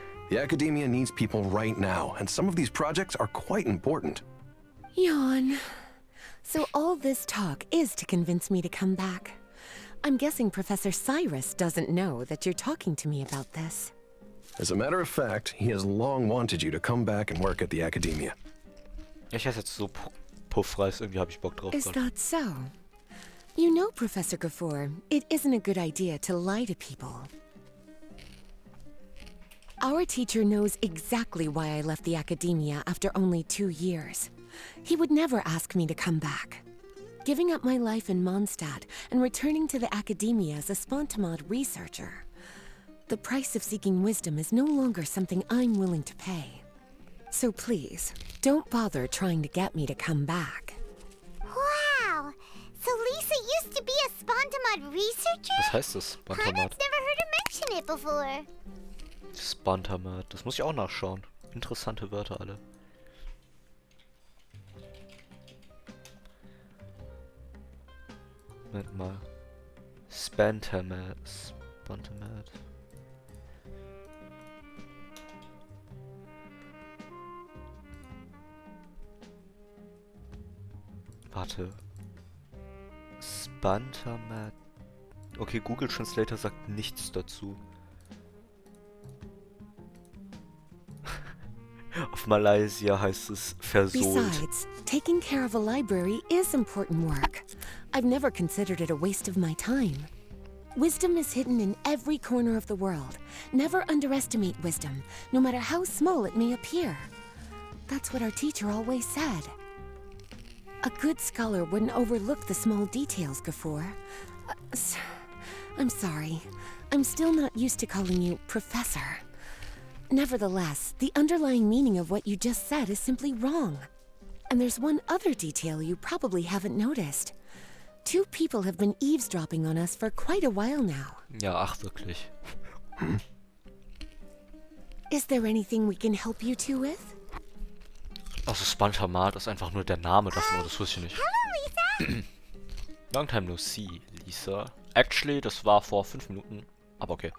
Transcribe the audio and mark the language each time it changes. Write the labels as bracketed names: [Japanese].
[English] The academia needs people right now, and some of these projects are quite important. Yawn. So all this talk is to convince me to come back. I'm guessing Professor Cyrus doesn't know that you're talking to me about this. As a matter of fact, he has long wanted you to come back and work at the academia. [German] Ich esse jetzt so Puffreis, irgendwie habe ich Bock drauf [English] Is [German] gerade. [English] that so? You know, Professor Gafoor, it isn't a good idea to lie to people. Our teacher knows exactly why I left the academia after only 2 years. He would never ask me to come back. giving up my life in Mondstadt and returning to the academia as a spontamod researcher. The price of seeking wisdom is no longer something I'm willing to pay. So please, don't bother trying to get me to come back. Wow! So Lisa used to be a spontamod researcher? [German] Was heißt das? [English] Conrad's [German] Spontamat. [English] never heard her mention it before. [German] Spontamat. Das muss ich auch nachschauen. Interessante Wörter alle. Moment mal. Spontamat. Spontamat. Warte. Spontamat. Okay, Google Translator sagt nichts dazu. Auf Malaysia heißt es versohlt. [English] Besides, taking care of a library is important work. I've never considered it a waste of my time. Wisdom is hidden in every corner of the world. Never underestimate wisdom, no matter how small it may appear. That's what our teacher always said. A good scholar wouldn't overlook the small details, Gafor. I'm sorry. I'm still not used to calling you Professor. Nevertheless, the underlying meaning of what you just said is simply wrong. And there's one other detail you probably haven't noticed. Two people have been eavesdropping on us for quite a while now. [German] Ja, ach wirklich. [English] Is there anything we can help you two with? [German] Also Spontamat ist einfach nur der Name davon, das wusste ich nicht. [English] Hello, Lisa! Long time no see, Lisa. [German] Actually, das war vor 5 Minuten, aber okay.